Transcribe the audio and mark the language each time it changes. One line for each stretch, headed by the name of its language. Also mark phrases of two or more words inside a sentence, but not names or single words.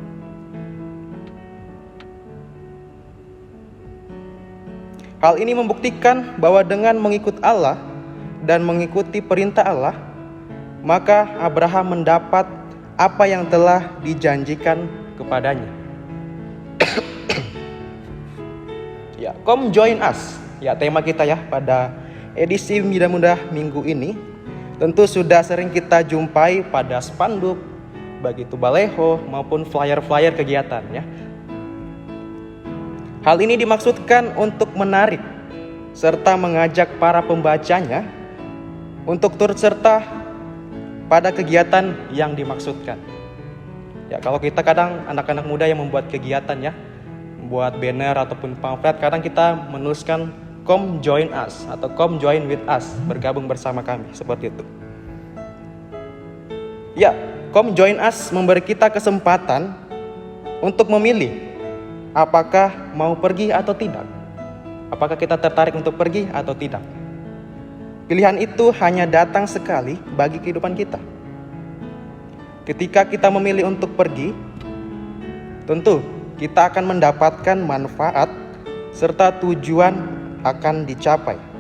Indonesian: Hal ini membuktikan bahwa dengan mengikut Allah dan mengikuti perintah Allah, maka Abraham mendapat apa yang telah dijanjikan kepadanya. Ya,
English: come join us.
Indonesian: Ya, tema kita ya pada edisi Muda minggu ini. Tentu sudah sering kita jumpai pada spanduk, baik itu baleho maupun flyer-flyer kegiatan ya. Hal ini dimaksudkan untuk menarik serta mengajak para pembacanya untuk turut serta pada kegiatan yang dimaksudkan. Ya, kalau kita kadang anak-anak muda yang membuat kegiatan ya, membuat banner ataupun pamflet, kadang kita menuliskan
English: come join us
Indonesian: atau
English: come join with us,
Indonesian: bergabung bersama kami, seperti itu. Ya,
English: come join us
Indonesian: memberi kita kesempatan untuk memilih apakah mau pergi atau tidak. Apakah kita tertarik untuk pergi atau tidak. Pilihan itu hanya datang sekali bagi kehidupan kita. Ketika kita memilih untuk pergi, tentu kita akan mendapatkan manfaat serta tujuan akan dicapai.